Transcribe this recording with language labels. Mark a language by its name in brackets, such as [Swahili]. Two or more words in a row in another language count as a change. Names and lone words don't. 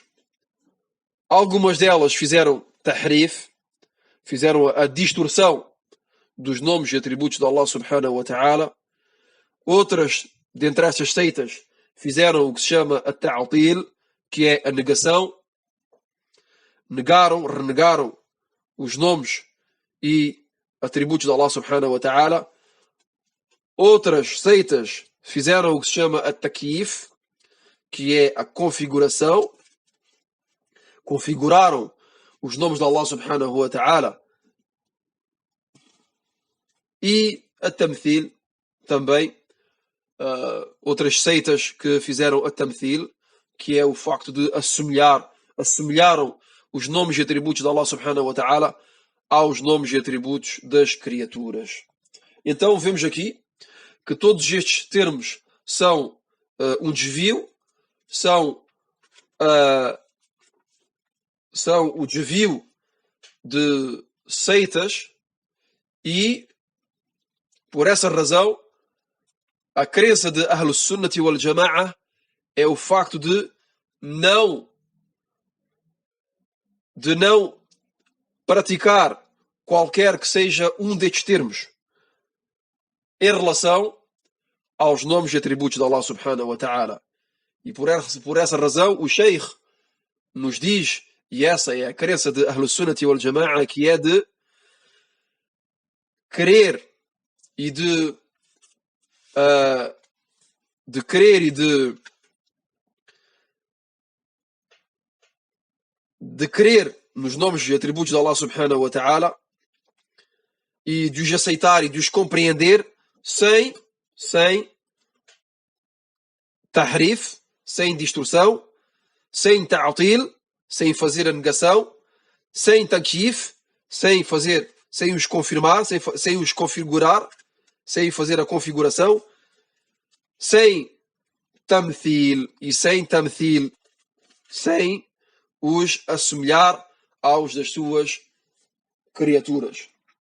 [Portuguese] Algumas delas fizeram tahrif, fizeram a distorção dos nomes e atributos de Allah [Arabic] سبحانه وتعالى. [Portuguese] Outras, dentre essas seitas, fizeram o que se chama a ta'til, que é a negação. Renegaram os nomes e atributos de Allah [Arabic] سبحانه وتعالى. [Portuguese] Outras seitas fizeram o que se chama a takyif, que é a configuração. Configuraram os nomes de Allah [Arabic] سبحانه وتعالى. [Portuguese] E a tamthil também. Outras seitas que fizeram a tamthil, que é o facto de assemelharam os nomes e atributos de Allah [Arabic] سبحانه وتعالى [Portuguese] aos nomes e atributos das criaturas. Então vemos aqui que todos estes termos são um desvio, são o desvio de seitas, e por essa razão a crença de [Arabic] أهل السنة والجماعة [Portuguese] é o facto de não praticar qualquer que seja um destes termos em relação aos nomes e atributos de Allah [Arabic] سبحانه وتعالى. [Portuguese] E por essa razão o Sheikh nos diz, e essa é a crença de [Arabic] أهل السنة والجماعة, [Portuguese] que é de crer e de crer nos nomes e atributos de Allah [Arabic] سبحانه وتعالى, [Portuguese] e de os aceitar e de os compreender sem tahrif, sem distorção, sem ta'til, sem fazer a negação, sem takyif, sem os confirmar, sem os configurar, sem fazer a configuração, sem tamthil, sem os assemelhar aos das suas criaturas.